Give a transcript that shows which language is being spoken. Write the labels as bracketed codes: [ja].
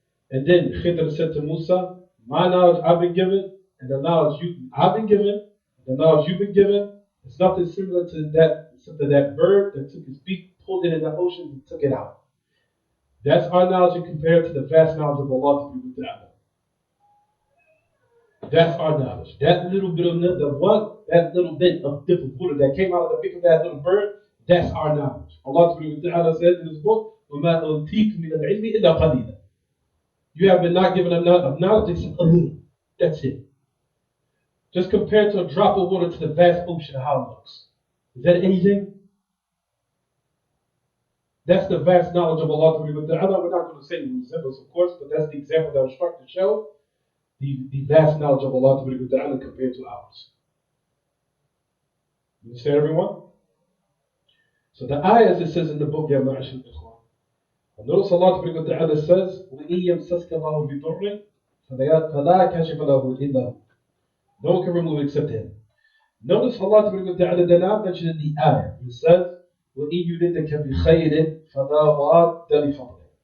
[en] And then Khidr said to Musa, my knowledge I've been given, and the knowledge I've been given, the knowledge you've been given, it's nothing similar to that, except that that bird that took his beak, pulled it in the ocean, and took it out. That's our knowledge compared to the vast knowledge of Allah to be with Allah. That's our knowledge. That little bit of that little bit of different water that came out of the beak of that little bird, that's our knowledge. Allah says in His book, [ar] وَمَا أُوتِيتُم مِّنَ الْعِلْمِ إِلَّا قَلِيلًا. [en] You have been not given enough knowledge except a little. That's it. Just compared to a drop of water to the vast ocean, how it looks. Is that anything? That's the vast knowledge of Allah. We're not going to say the resemblance, of course, but that's the example that was struck to show the vast knowledge of Allah compared to ours. You understand, everyone? So the ayah, as it says in the book, [ar] Ya Ma'ashal Ikhwan. [en] Notice Allah says, [ar] وَإِن يَمْسَسْكَ اللَّهُ بِضُرٍّ فَلَا كَاشِفَ لَهُ إِلَّا هُ. [en] No one can remove except Him. Notice Allah did not mention in the ayah. He says, [ar] وَإِن يُرِدْكَ بِخَيْرٍ فَلَا رَادَّ لِفَضْلِهِ.